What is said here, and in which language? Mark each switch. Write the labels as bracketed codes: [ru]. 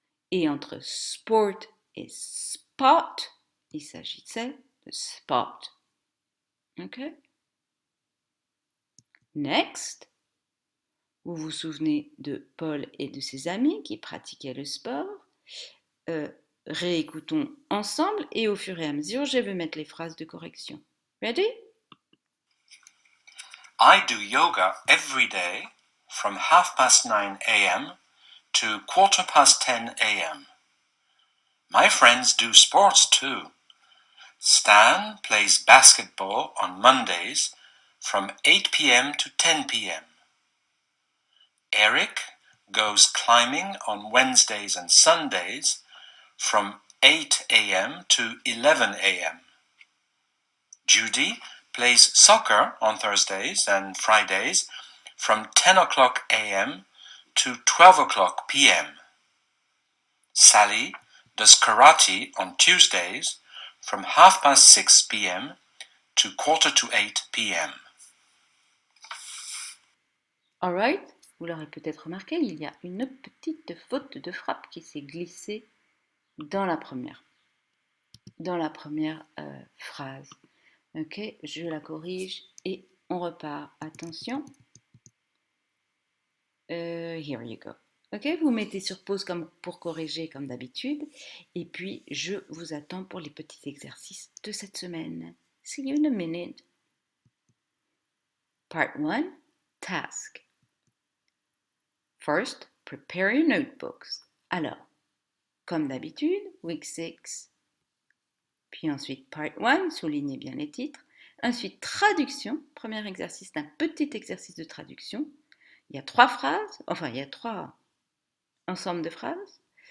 [fr] Et entre sport et spot, il s'agissait de spot. Ok? Next. Vous vous souvenez de Paul et de ses amis qui pratiquaient le sport. Réécoutons ensemble et au fur et à mesure, je vais mettre les phrases de correction. [en] Ready? I do yoga every day from 9:30 a.m. to 10:15 a.m. My friends do sports too. Stan plays basketball on Mondays from 8 p.m. to 10 p.m. Eric goes climbing on Wednesdays and Sundays from 8 a.m. to 11 a.m. Judy plays soccer on Thursdays and Fridays from 10 o'clock a.m. to 12 o'clock p.m. Sally does karate on Tuesdays from 6:30 p.m. to 7:45 p.m. [fr] Alright, vous l'aurez peut-être remarqué, il y a une petite faute de frappe qui s'est glissée dans la première phrase. Ok, je la corrige et on repart. Attention. [en] Here you go. [fr] Ok, vous mettez sur pause comme pour corriger comme d'habitude. Et puis, je vous attends pour les petits exercices de cette semaine. [en] See you in a minute. Part 1, task. First, prepare your notebooks. [fr] Alors, comme d'habitude, week 6. Puis ensuite, part 1, soulignez bien les titres. Ensuite, traduction. Premier exercice, un petit exercice de traduction. Il y a trois phrases, enfin, il y a trois ensembles de phrases.